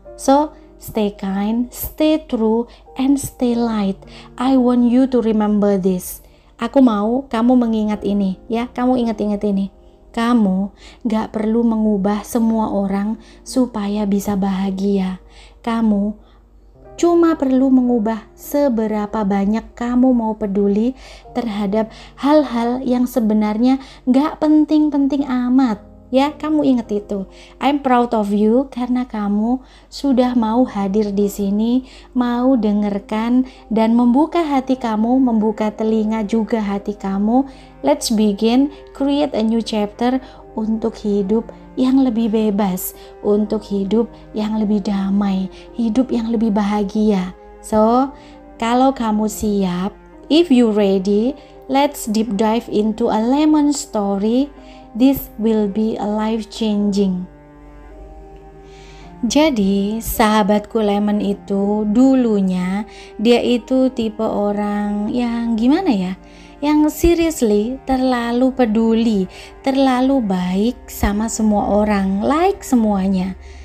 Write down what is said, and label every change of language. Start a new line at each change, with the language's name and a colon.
English: So, stay kind, stay true, and stay light. I want you to remember this.
Indonesian: Aku mau kamu mengingat ini, ya. Kamu ingat-ingat ini. Kamu gak perlu mengubah semua orang supaya bisa bahagia. Kamu cuma perlu mengubah seberapa banyak kamu mau peduli terhadap hal-hal yang sebenarnya gak penting-penting amat. Ya, kamu ingat itu.
English: I'm proud of you
Indonesian: karena kamu sudah mau hadir di sini, mau dengarkan dan membuka hati kamu, membuka telinga juga hati kamu.
English: Let's begin, create a new chapter
Indonesian: untuk hidup yang lebih bebas, untuk hidup yang lebih damai, hidup yang lebih bahagia.
English: So,
Indonesian: kalau kamu siap,
English: if you ready, let's deep dive into a lemon story. This will be a life changing.
Indonesian: Jadi sahabatku Lemon itu dulunya dia itu tipe orang yang gimana ya, yang seriously terlalu peduli, terlalu baik sama semua orang, like semuanya.